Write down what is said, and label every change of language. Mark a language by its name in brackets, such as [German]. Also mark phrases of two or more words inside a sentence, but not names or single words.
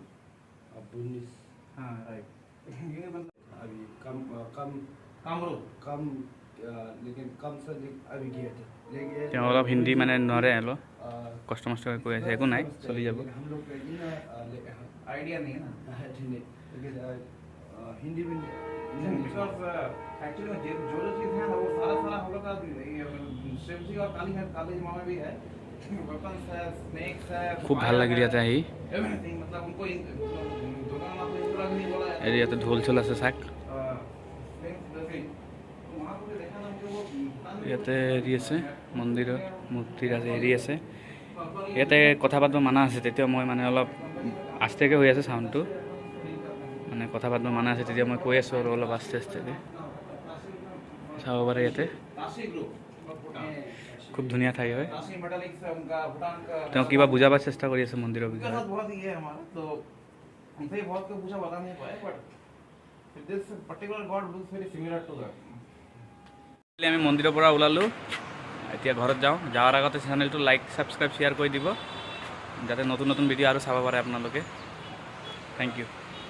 [Hindi] बुद्धिस्ट हाँ राइट। ये मतलब अभी कामरूप लेकिन कम से अभी गया था लेकिन [Assamese] তেওঁ অলপ হিন্দী মানে নোৱাৰে, অলপ কষ্ট মষ্ট কৈ আছে, একো নাই, চলি যাব। [Hindi] हम लोग का ये ना आइडिया नहीं है ना, लेकिन हिंदी में [English] because actually [Hindi] में जो चीज़ है ना वो सारा हम लोग का शिव जी और काली माँ में भी है। वेपन्स है, स्नेक्स है, [Assamese] খুব ভাল লাগিল ইয়াতে আহি। [Hindi] एवरीथिंग, मतलब उनको दुर्गा माँ को इंद्रा भी नहीं बोला है। [Assamese] এই ইয়াতে ঢোল চোল আছে চাক। ইয়াতে হেৰি আছে, মন্দিৰৰ মূৰ্তিৰ আছে, হেৰি আছে। ইয়াতে কথা পাতিব মানা আছে, তেতিয়া মই মানে অলপ আস্তেকৈ হৈ আছে চাউণ্ডটো, মানে কথা পাতিব মানা আছে, তেতিয়া মই কৈ আছোঁ আৰু অলপ আস্তে আস্তেকৈ চাব পাৰে। ইয়াতে খুব ধুনীয়া ঠাই হয়। তেওঁ কিবা বুজাব চেষ্টা কৰি আছে মন্দিৰৰ বিষয়ে। [Hindi] बहुत ही है हमारा, तो हमसे बहुत कुछ पूछा, बता नहीं पाए, [English] But this particular god looks very similar to that. [Assamese] আমি মন্দিৰৰ পৰা ওলালোঁ, এতিয়া ঘৰত যাওঁ। যোৱাৰ আগতে চেনেলটো [English] like subscribe share [Assamese] কৰি দিব, যাতে নতুন নতুন ভিডিঅ' আৰু চাব পাৰে আপোনালোকে। [English] Thank you.